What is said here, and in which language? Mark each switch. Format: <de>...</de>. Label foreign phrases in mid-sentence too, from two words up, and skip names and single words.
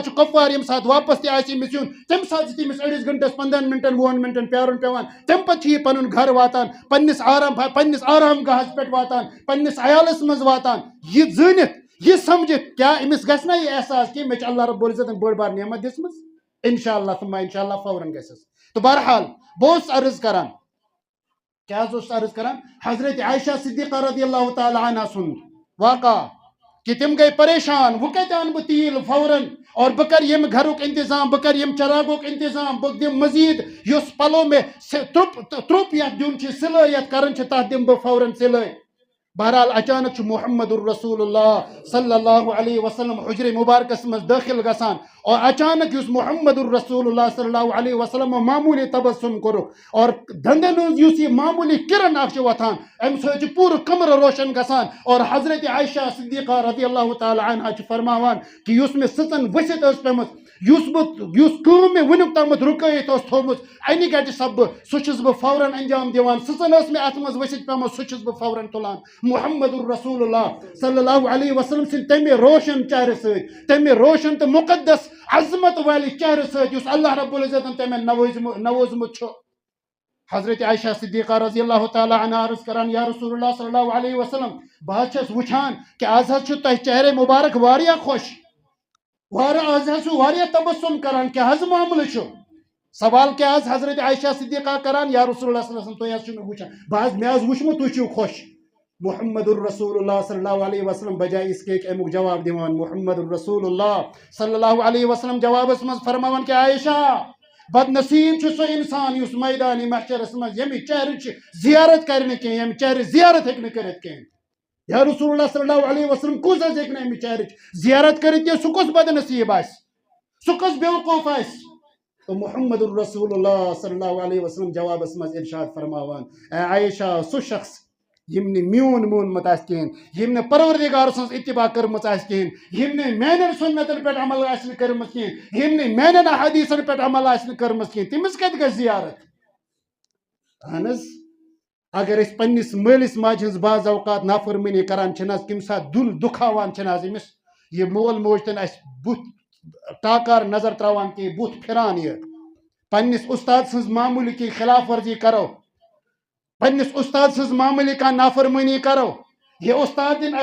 <ks>چھُ کۄپوار ییٚمہِ ساتہٕ واپس تہِ آسہِ أمِس یُن تَمہِ ساتہٕ چھُ تٔمِس أڑِس گھنٹس 15 مِنٹن 20 مِنٹن پیارُن پیوان تَمہِ پتہٕ چھُ یہِ پنُن گرٕ واتان پننِس آرام گاہس پٮ۪ٹھ واتان پننِس عیالس منٛز واتان یہِ زٲنِتھ یہ سمجھتھ کیا أمِس گژھِ نا یہِ احساس کہ مےٚ چھِ اللہ رب العزتن بٔڑ بار نعمت دِژمٕژ</ks> <ar>انشاءاللہ ثم انشاءاللہ</ar> <ks>فوراً گژھٮ۪س تو بہرحال بہٕ اوسُس عرض کران کیٛاہ حظ اوسُس عرض کران حضرت عائشہ صدیقہ رضی اللہ تعالی عنہ سُنٛد واقعہ کہ تِم گٔے پریشان وۄنۍ کتہِ اَنہٕ بہٕ تیٖل فوراً اور بہٕ کرٕ ییٚمہِ گرُک انتظام بہٕ کرٕ ییٚمہِ چراغُک انتظام بہٕ دِمہٕ مزیٖد یُس پلو مےٚ ترٛوپ یتھ دیُن چھُ سِلٲے یتھ کرٕنۍ چھِ تتھ دِمہٕ بہٕ فوراً سِلٲے بہرحال اچانک چھُ محمد الرسول اللہ صلی اللہ علیہ وسلم حجر مبارکس منٛز دٲخل گژھان اور اچانک یُس محمد الرسول اللہ صلی اللہ علیہ وسلم معموٗلی تبسم کوٚرُکھ اور دندن ہٕنٛز یُس یہِ معموٗلی کرن اکھ چھِ وۄتھان امہِ سۭتۍ چھُ پوٗرٕ کمرٕ روشن گژھان اور حضرت عائشہ صدیقہ رضی اللہ تعالی عنہا چھِ فرماوان کہ یُس مےٚ سٕژن ؤسِتھ ٲس پیٚمٕژ یُس کٲم مےٚ وُنیُک تامَتھ رُکٲیِتھ اوس تھوٚومُت اَنہِ گَٹہِ سببہٕ سُہ چھُس بہٕ فوراً انجام دِوان سٕژن ٲس مےٚ اتھ منٛز ؤسِتھ پیٚمٕژ سُہ چھُس بہٕ فوراً تُلان محمد الرسول اللہ صلی اللہ علیہ وسلم سٕنٛدِ تمہِ روشن چہرٕ سۭتۍ تمہِ روشن تہٕ مُقدس عظمت والہِ چہرٕ سۭتۍ یُس اللہ رب العزتن تٔمۍ نوٲزمُت چھُ حضرت عائشہ صدیقہ رضی اللہ تعالی عنہا عرض کران یا رسول اللہ صلی اللہ علیہ وسلم بہٕ حظ چھَس وٕچھان کہ آز حظ چھُ تۄہہِ چہرے مبارک واریاہ خۄش آز حظ چھُ واریاہ تبسم کران کیٛاہ حظ معاملہٕ چھُ سوال کیٛاہ حظ حضرت عائشہ صدیقہ کران یا رسول اللہ صلی اللہ علیہ وسلم تُہۍ حظ چھِو مےٚ وٕچھان مےٚ حظ وٕچھمُت تُہۍ چھِو خۄش محمد الرسول اللہ صلی اللہ علیہ وسلم</ks> <ur>بجائے اس کے</ur> <ks>امیُک جواب دِوان محمد الرسول اللہ صلی اللہ علیہ وسلم جوابس منٛز فرماوان کہ عائشہ بد نصیب چھُ سُہ انسان یُس میدانِ محشرس منٛز ییٚمہِ چہرٕچ زیارت کرِ نہٕ کینٛہہ ییٚمہِ چہرٕ زیارت ہیٚکہِ نہٕ کٔرِتھ کینٛہہ یا رسول اللہ صلی اللہ علیہ وسلم کُس حظ ہیٚکہِ نہٕ اَمہِ چہرٕچ زیارت کٔرِتھ کینٛہہ سُہ کُس بد نصیب آسہِ سُہ کُس بیوقوٗف آسہِ تو محمد الرسول اللہ صلی اللہ علیہ وسلم جوابس منٛز ارشاد فرماوان اے عائشہ سُہ شخص یِم نہٕ میون مونمُت آسہِ کِہیٖنۍ یِم نہٕ پروردگار سٕنٛز اتباع کٔرمٕژ آسہِ کِہیٖنۍ یِم نہٕ میانٮ۪ن سُنتن پٮ۪ٹھ عمل آسہِ نہٕ کٔرمٕژ کِہیٖنۍ یِم نہٕ میانٮ۪ن احادیٖثن پٮ۪ٹھ عمل آسہِ نہٕ کٔرمٕژ کِہیٖنۍ تٔمِس کتہِ گژھِ زیارت اہن حظ اگر أسۍ پننِس مٲلِس ماجہِ ہٕنٛز بعض اوقات نافرمٲنی کران چھِنہٕ حظ کُنہِ ساتہٕ دُل دُکھاوان چھِنہٕ حظ أمِس یہِ مول موج تہِ نہٕ اَسہِ بُتھ ٹاکار نظر تراوان کینٛہہ بُتھ پھِران یہِ پننِس اُستاد سٕنٛز معموٗلی کینٛہہ خلاف ورزی کرو پننِس اُستاد سٕنٛز معموٗلی کانٛہہ نافرمٲنی کرو یہِ اُستاد تہِ نہٕ</ks>